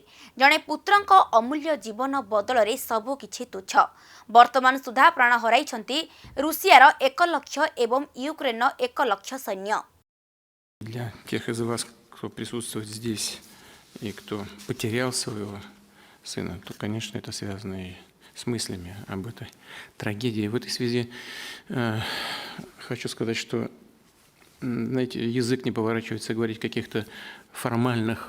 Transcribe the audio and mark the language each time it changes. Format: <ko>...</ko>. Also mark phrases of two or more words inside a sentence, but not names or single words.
<or>ଜଣେ ପୁତ୍ରଙ୍କ ଅମୂଲ୍ୟ ଜୀବନ ବଦଳ ରେ ସବୁ କିଛି ତୁଚ୍ଛ। ବର୍ତ୍ତମାନ ସୁଦ୍ଧା ପ୍ରାଣ ହରାଇଛନ୍ତି ରୁଷିଆର 1 ଲକ୍ଷ ଏବଂ ୟୁକ୍ରେନ 1 ଲକ୍ଷ ସୈନ୍ୟ।</or> <ru>Для тех из вас, кто присутствует здесь и кто потерял своего сына, то, конечно, это связано и с мыслями об этой трагедии. В этой связи хочу сказать, что, знаете, язык не поворачивается говорить о каких-то формальных</ru>